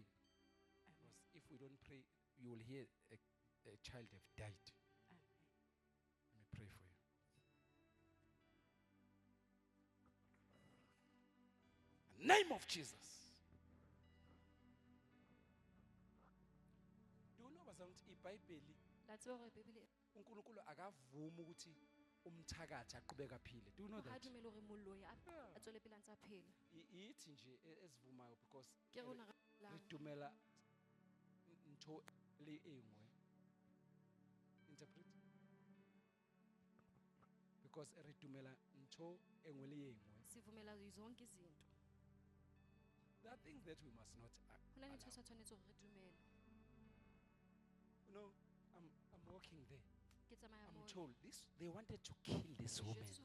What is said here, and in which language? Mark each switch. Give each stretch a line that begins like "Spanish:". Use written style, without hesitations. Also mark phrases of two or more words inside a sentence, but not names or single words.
English: Because if we don't pray, you will hear a child have died. Amen. Let me pray for you. In the name of Jesus. Do you know what iBhayibheli
Southern Sotho: La tseba hore Bebele
Zulu: uNkulunkulu akavumi ukuthi umthakathi aqhubeka aphile.
English: Do you know
Southern Sotho: ha
English: that?
Southern Sotho: dumele hore moloi
English: Yeah.
Southern Sotho: a tswele pele a ntse a phela.
Zulu: Ithi nje esivumayo because
Southern Sotho: Ke rona re ra dumela ntho le engwe.
English: Interpret.
Southern Sotho: Because re dumela ntho engwe le engwe.
Zulu: sivumela zonke izinto.
English: There are things that we must not
Southern Sotho: Hona le
English: allow.
Southern Sotho: ntho sa tshwanetse hore re dumele.
English: You know, I'm walking there.
Southern Sotho: Ke tsamaya
English: I'm
Southern Sotho: moo.
English: told this. They wanted to kill this woman.